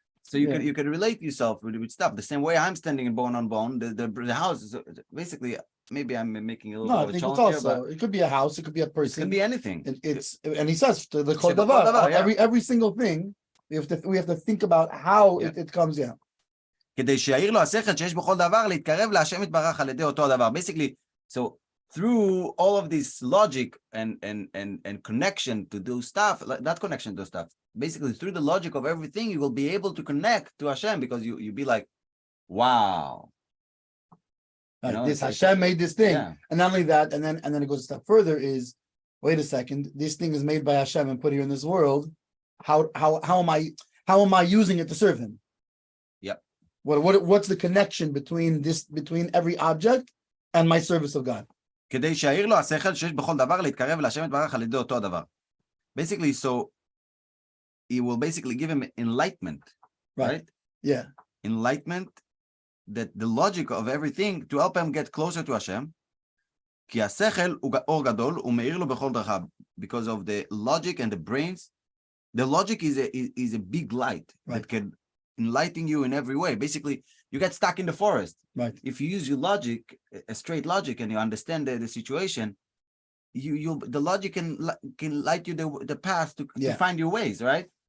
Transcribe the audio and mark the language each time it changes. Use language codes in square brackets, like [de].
[en] so you can relate yourself with stuff the same way I'm standing in bone on bone. The house is basically, maybe I'm making a little bit of a challenge here, but it could be a house, it could be a person, it could be anything. And he says the kol davar, every single thing we have to think about how it comes out. [he] כדי שיעיר לו השכל שיש בכל דבר להתקרב להשם יתברך על ידי אותו הדבר. [en] Basically, so through all of this logic and connection to do stuff, not connection to stuff, basically through the logic of everything, you will be able to connect to Hashem because you be like, wow. This Hashem made this thing. Yeah. And not only that, and then it goes a step further is, wait a second, this thing is made by Hashem and put here in this world. How am I using it to serve him? Yep. What's the connection between every object and my service of God? [he] כדי שיעיר לו השכל שיש בכל דבר להתקרב להשם יתברך על ידי אותו הדבר. [en] Basically, so he will basically give him enlightenment, right? Yeah. Enlightenment, that the logic of everything to help him get closer to Hashem. [he] כי השכל הוא אור גדול, הוא מאיר לו בכל דרכיו. [en] Because of the logic and the brains, the logic is a big light that can enlighten you in every way. Basically, you get stuck in the forest. Right. If you use your logic, a straight logic, and you understand the situation, the logic can light you the path to find your ways, right?